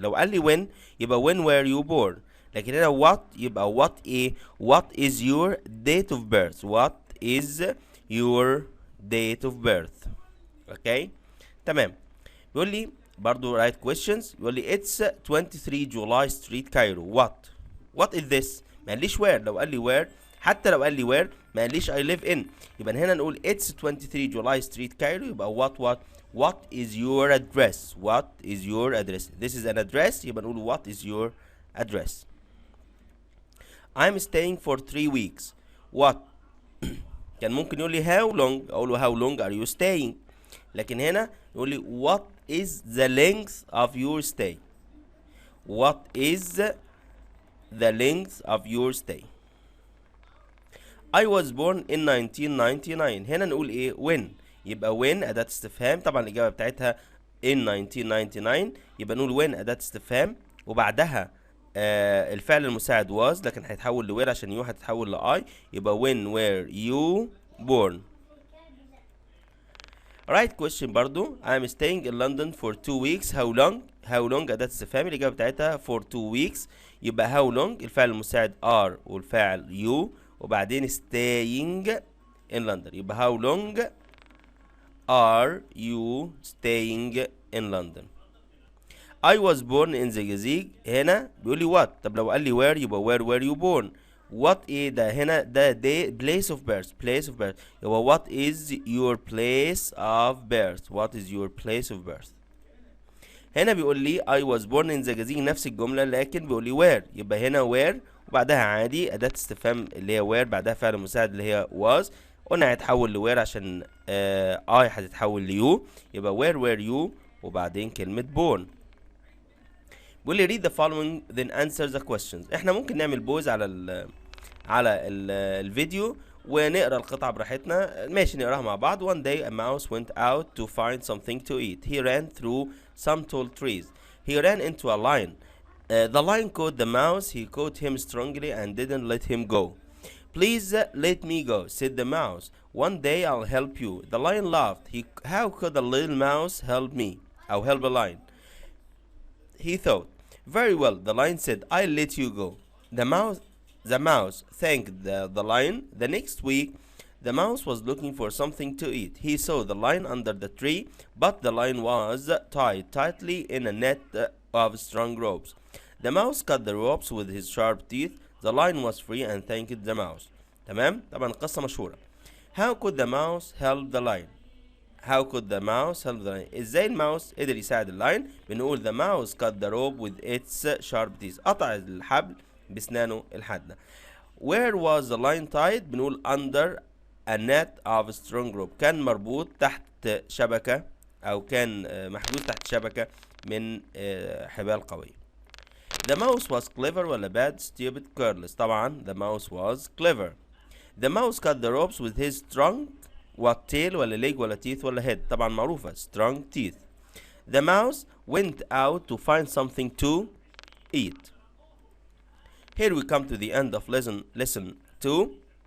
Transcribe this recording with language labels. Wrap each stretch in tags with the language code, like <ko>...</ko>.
<ar>لو قال لي</ar> <en>when يبقى when were you born.</en> <ar>لكن هنا</ar> <en>what يبقى what ايه؟ what is your date of birth. what is your date of birth.</en> <ar>اوكي تمام. بيقول لي برضو</ar> <en>write questions.</en> <ar>بيقول لي</ar> <en>it's 23 July Street Cairo. what is this.</en> <ar>ما قاليش where. لو قال لي where، حتى لو قال لي where ما قاليش</ar> <en>I live in،</en> <ar>يبقى هنا نقول</ar> <en>it's 23 July Street Cairo. يبقى what is your address. what is your address. This is an address،</en> <ar>يبقى نقول</ar> <en>what is your address. I'm staying for 3 weeks. what</en> <ar>كان ممكن يقول لي</ar> <en>how long،</en> <ar>اقول له</ar> <en>how long are you staying،</en> <ar>لكن هنا يقول لي</ar> <en>what is the length of your stay. what is the length of your stay. I was born in 1999.</en> <ar>هنا نقول ايه؟ when. يبقى when أداة استفهام، طبعا الإجابة بتاعتها in 1999، يبقى نقول when أداة استفهام وبعدها الفعل المساعد was، لكن هيتحول ل where عشان you هتتحول ل I.</ar> <en>يبقى when were you born. right question برضو. I'm staying in London for 2 weeks. how long.</en> <ar>how long أداة استفهام، الإجابة بتاعتها</ar> <en>for 2 weeks.</en> <ar>يبقى how long الفعل المساعد are والفاعل you وبعدين</ar> <en>staying in London. يبقى how long are you staying in London. I was born in the Gazig.</en> <ar>هنا بيقول لي what. طب لو قال لي where يبقى</ar> <en>where were you born.</en> <ar>what ايه ده؟ هنا ده</ar> <en>place of birth. place of birth يبقى what is your place of birth. what is your place of birth.</en> <ar>هنا بيقول لي</ar> <en>I was born in the Gazing</en> <ar>نفس الجملة، لكن بيقول لي where، يبقى هنا where وبعدها عادي أداة استفهام اللي هي where بعدها فعل مساعد اللي هي was. قلنا هيتحول ل where عشان I هتتحول ل you، يبقى</ar> <en>where were you</en> <ar>وبعدين كلمة born. بيقول لي</ar> <en>read the following then answer the questions.</en> <ar>احنا ممكن نعمل بوز على الفيديو ونقرا القطعة براحتنا، ماشي نقراها مع بعض.</ar> <en>One day a mouse went out to find something to eat. He ran through some tall trees. He ran into a lion. The lion caught the mouse. He caught him strongly and didn't let him go. Please let me go, said the mouse. One day I'll help you. The lion laughed. How could a little mouse help me? I'll help a lion. He thought. Very well, the lion said, I'll let you go. The mouse thanked the lion. The next week, the mouse was looking for something to eat. He saw the lion under the tree, but the lion was tied tightly in a net of strong ropes. The mouse cut the ropes with his sharp teeth. The lion was free and thanked the mouse.</en> <ar>تمام؟ طبعا القصة مشهورة.</ar> <en>How could the mouse help the lion? How could the mouse help the lion؟</en> <ar>ازاي الماوس قدر يساعد اللاين؟ بنقول</ar> <en>the mouse cut the rope with its sharp teeth.</en> <ar>قطع الحبل بسنانه الحادة.</ar> <en>Where was the lion tied؟ بنقول under a net of strong rope.</en> <ar>كان مربوط تحت شبكة أو كان محجوز تحت شبكة من حبال قوية.</ar> <en>The mouse was clever</en> <ar>ولا</ar> <en>bad؟ stupid careless. طبعا the mouse was clever. The mouse cut the ropes with his strong what tail ولا leg ولا teeth ولا head؟</en> <ar>طبعا معروفة</ar> <en>strong teeth. The mouse went out to find something to eat. Here we come to the end of lesson 2.</en>